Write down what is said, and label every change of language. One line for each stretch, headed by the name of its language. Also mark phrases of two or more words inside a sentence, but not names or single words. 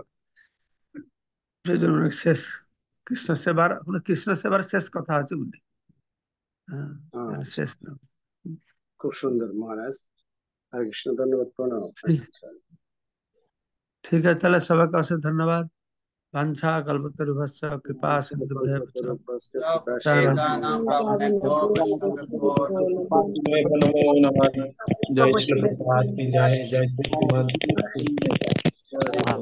Bangla: সেই জন্য উনি শেষ, কৃষ্ণ সেবার, কৃষ্ণ সেবার শেষ কথা আছে উনি। হ্যাঁ, আচ্ছা, শেষ নাম। খুব সুন্দর মহারাজ। হরে কৃষ্ণ, ধন্যবাদ, প্রণাম। ঠিক আছে, তাহলে সবাইকে অশেষ ধন্যবাদ।
Sanskrit: বাঞ্ছা কল্পতরুভ্যশ্চ কৃপা সিন্ধুভ্যেব চ পতিতানাং পাবনেভ্यो বৈষ্ণবেভ্यो নমো नमो नमः।
Hindi: जय श्री प्रभुपाद की जय, जय श्री श्रीमद। जय